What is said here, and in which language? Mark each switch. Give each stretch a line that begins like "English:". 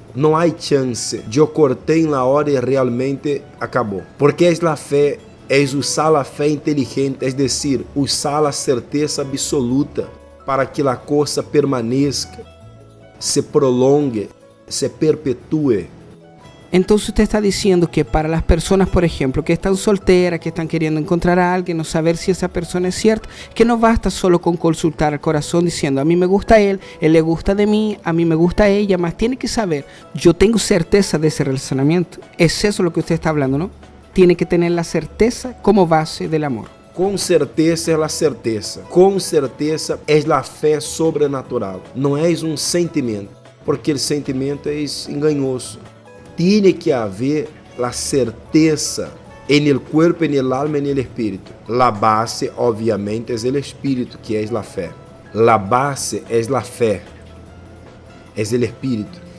Portuguese: Não há chance. Eu cortei na hora e realmente acabou. Porque é a fé, é usar a fé inteligente,
Spanish: é decir,
Portuguese: usar a certeza absoluta para que a coisa permaneça, se prolongue, se perpetue.
Spanish: Entonces usted está diciendo que para las personas, por ejemplo, que están solteras, que están queriendo encontrar a alguien, no saber si esa persona es cierta, que no basta solo con consultar al corazón diciendo a mí me gusta él le gusta de mí, a mí me gusta ella, más tiene que saber, yo tengo certeza de ese relacionamiento. Es eso lo que usted está hablando, ¿no? Tiene que tener la certeza como base del amor.
Portuguese: Com certeza é a certeza. Com certeza é a fé sobrenatural. Não é um sentimento, porque o sentimento é enganoso.
Spanish: Tiene que haber la certeza en el cuerpo, en el alma, en el espíritu. La base, obviamente, es el espíritu, que es la fe. La base es la fe, es el espíritu.